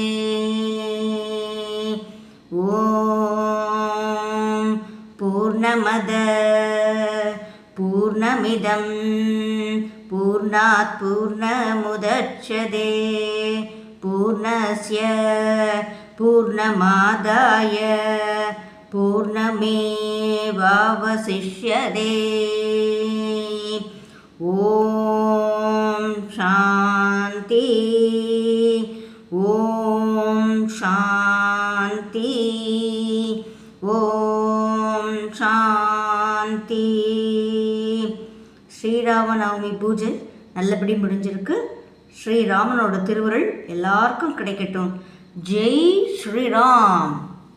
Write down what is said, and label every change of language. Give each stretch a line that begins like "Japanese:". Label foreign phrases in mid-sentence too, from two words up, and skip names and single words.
Sanskrit: ॐ पूर्णमद पूर्णमिदं पूर्णात् पूर्णमुदच्यते पूर्णस्य पूर्णमादाय पूर्णमेवावशिष्यते. ॐ शान्ति ॐ शान्ति ॐ शान्ति.
Tamil: ஸ்ரீராமநவமி பூஜை நல்லபடி முடிஞ்சிருக்கு. ஸ்ரீராமனோட திருவருள் எல்லாருக்கும் கிடைக்கட்டும்.
Hindi: जय श्रीराम.